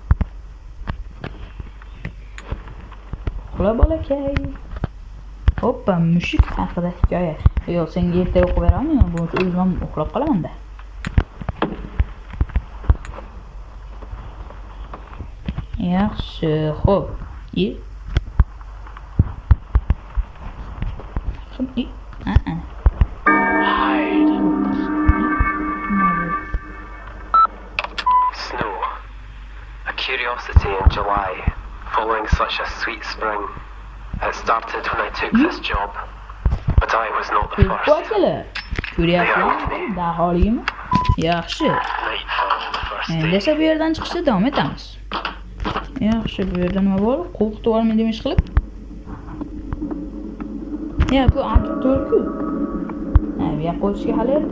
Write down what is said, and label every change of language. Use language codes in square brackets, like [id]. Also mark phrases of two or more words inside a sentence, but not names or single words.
[uz] Uxla bolakay. Hoppa, mushuk haqida hikoya. Yo'q, senga erta o'qib beraman, bu o'zim ham uxlab qolaman-da. Yaxshi, xo'p. [en] Snow, a curiosity in July, following such a sweet spring. It started when I took this job, but I was not the first. [uz] Yaxshi. Endi esa bu yerdan chiqishda davom etamiz. Yaxshi, bu yerda nima bor? Qo'rqitib olmaydi ish qilib. Ya bu artık to'rtku. Bu yoqqa o'tishga hali erta.